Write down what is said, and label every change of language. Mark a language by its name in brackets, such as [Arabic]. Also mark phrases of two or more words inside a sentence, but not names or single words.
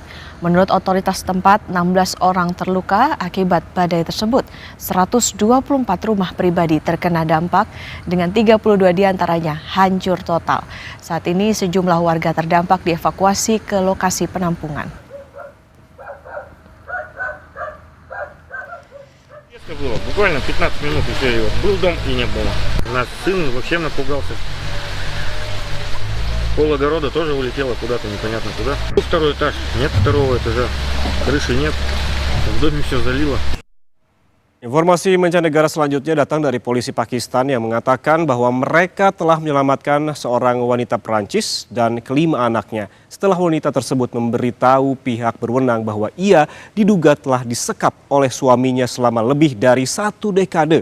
[Indonesian] Menurut otoritas tempat, 16 orang terluka akibat badai tersebut. 124 rumah pribadi terkena dampak dengan 32 diantaranya hancur total. Saat ini sejumlah warga terdampak dievakuasi ke lokasi penampungan. [Russian] Было. Буквально 15 минут и все, его был дом и не было. У нас сын вообще напугался. Пол огорода тоже улетело куда-то, непонятно куда. Второй этаж, нет второго этажа, крыши нет, в доме все залило. [Indonesian] Informasi mancanegara selanjutnya datang dari polisi Pakistan yang mengatakan bahwa mereka telah menyelamatkan seorang wanita Perancis dan kelima anaknya setelah wanita tersebut memberitahu pihak berwenang bahwa ia diduga telah disekap oleh suaminya selama lebih dari 1 dekade.